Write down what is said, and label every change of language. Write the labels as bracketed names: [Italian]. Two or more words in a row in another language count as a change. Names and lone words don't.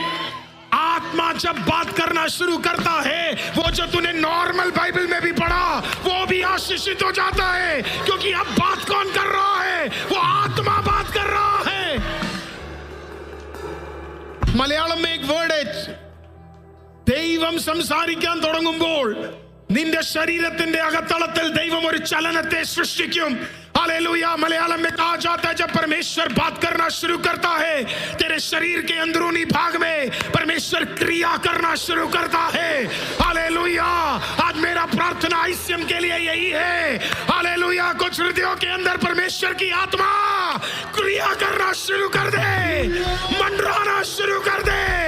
[Hindi] आत्मा जब बात करना शुरू करता है, वो जो तूने नॉर्मल बाइबल में भी पढ़ा वो भी आशीषित हो जाता है, क्योंकि अब बात कौन कर रहा है? वो आत्मा बात कर रहा है। മലയാളം में एक वर्ड है, [Malayalam] ദൈവം സംസാരിക്കാൻ തുടങ്ങുമ്പോൾ നിന്റെ ശരീരത്തിന്റെ അകത്തളത്തിൽ ദൈവം ഒരു ചലനത്തെ സൃഷ്ടിക്കും। [Hindi] हालेलुया। मलयालम में कहा जाता है जब परमेश्वर बात करना शुरू करता है, तेरे शरीर के अंदरूनी भाग में परमेश्वर क्रिया करना शुरू करता है। हालेलुया। आज मेरा प्रार्थना आईसीएम के लिए यही है। हालेलुया। कुछ हृदयों के अंदर परमेश्वर की आत्मा क्रिया करना शुरू कर दे, मंडराना शुरू कर दे।